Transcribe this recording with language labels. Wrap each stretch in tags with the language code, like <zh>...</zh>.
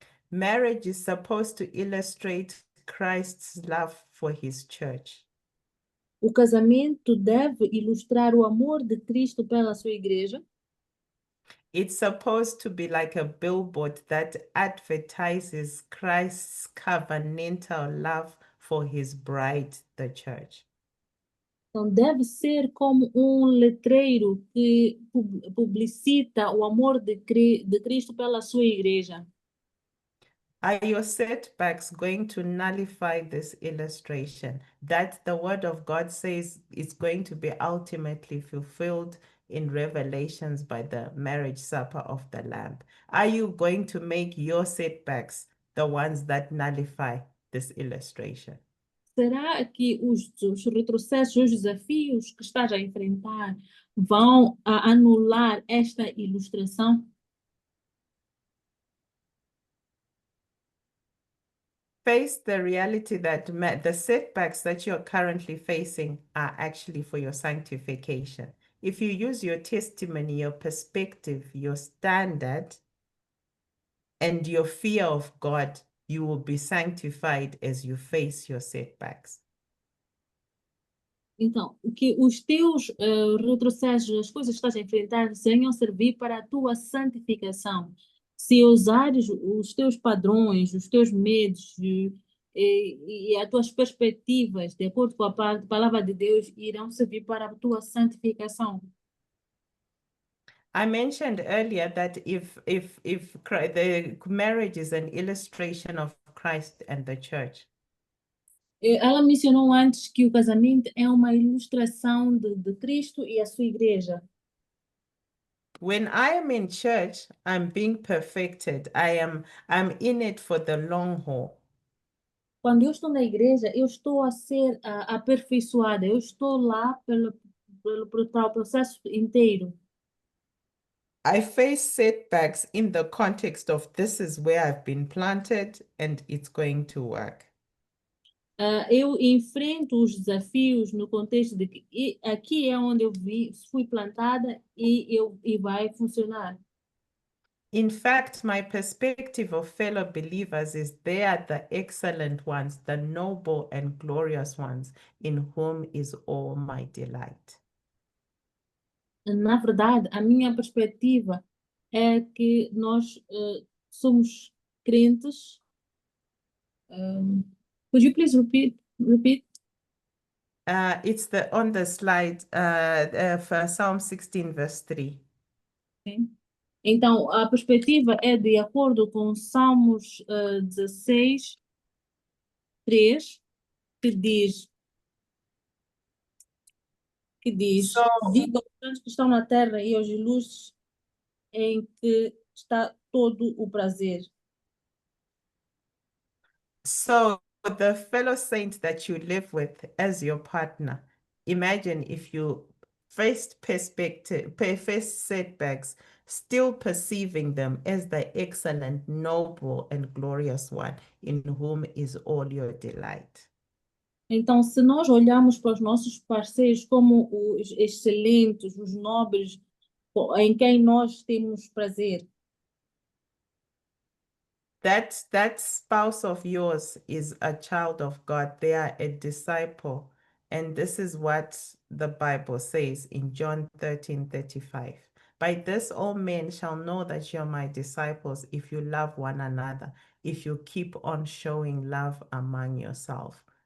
<en>Marriage is supposed to illustrate Christ's love for his church.</en> <pt>O casamento deve ilustrar o amor de Cristo pela sua igreja.</pt> <en>It's supposed to be like a billboard that advertises Christ's covenantal love for his bride, the church.</en> <pt>Então, deve ser como um letreiro que publicita o amor de Cristo pela sua igreja.</pt> <en>Are your setbacks going to nullify this illustration that the word of God says is going to be ultimately fulfilled in Revelations by the marriage supper of the Lamb? Are you going to make your setbacks the ones that nullify this illustration?</en> <pt>Será que os retrocessos, os desafios que estás a enfrentar vão anular esta ilustração?</pt> <en>Face the reality that the setbacks that you're currently facing are actually for your sanctification. If you use your testimony, your perspective, your standard, and your fear of God, you will be sanctified as you face your setbacks.</en> <pt>Então, que os teus retrocessos, as coisas que estás a enfrentar, venham servir para a tua santificação. Se usares os teus padrões, os teus medos e as tuas perspectivas, de acordo com a palavra de Deus, irão servir para a tua santificação.</pt> <en>I mentioned earlier that if the marriage is an illustration of Christ and the church,</en> <pt>Ela mencionou antes que o casamento é uma ilustração de Cristo e a sua igreja.</pt> <en>when I am in church, I'm being perfected. I'm in it for the long haul.</en> <pt>Quando eu estou na igreja, eu estou a ser aperfeiçoada, eu estou lá para o processo inteiro.</pt> <en>I face setbacks in the context of this is where I've been planted and it's going to work.</en> <pt>Eu enfrento os desafios no contexto de que aqui é onde eu fui plantada e vai funcionar.</pt> <en>In fact, my perspective of fellow believers is they are the excellent ones, the noble and glorious ones, in whom is all my delight.</en> <pt>Na verdade, a minha perspectiva é que nós somos crentes.</pt> <en>Could you please repeat? It's on the slide for Psalm 16, verse 3. Okay.</en> <pt>Então, a perspectiva é de acordo com Salmos 16, 3, que diz, diga aos santos que estão na terra e aos ilustres em que está todo o prazer.</pt> <en>So the fellow saint that you live with as your partner, imagine if you faced setbacks, still perceiving them as the excellent, noble, and glorious one in whom is all your delight.</en> <pt>Então, se nós olharmos para os nossos parceiros como os excelentes, os nobres, em quem nós temos prazer,</pt> <en>That spouse of yours is a child of God. They are a disciple. And this is what the Bible says in John 13:35. By this all men shall know that you are my disciples if you love one another, if you keep on showing love among yourself.</en>